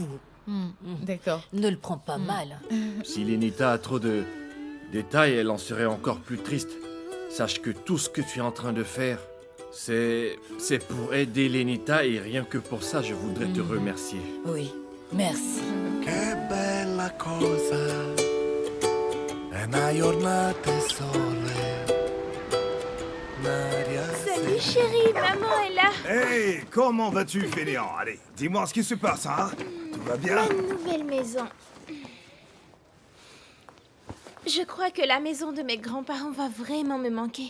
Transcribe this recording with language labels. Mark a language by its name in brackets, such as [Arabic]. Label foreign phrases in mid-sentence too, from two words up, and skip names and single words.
[French] D'accord. Ne le prends pas mal. Si Lenita a trop de détails, elle en serait encore plus triste. Sache que tout ce que tu es en train de faire, c'est pour aider Lenita et rien que pour ça, je voudrais te remercier. Oui, merci. [Italian] Che bella cosa è una giornata e sole. [French] Salut chérie, maman est là. Hey, comment vas-tu, fainéant? Allez, dis-moi ce qui se passe, hein? Tout va bien? Ma nouvelle maison. Je crois que la maison de mes grands-parents va vraiment me manquer.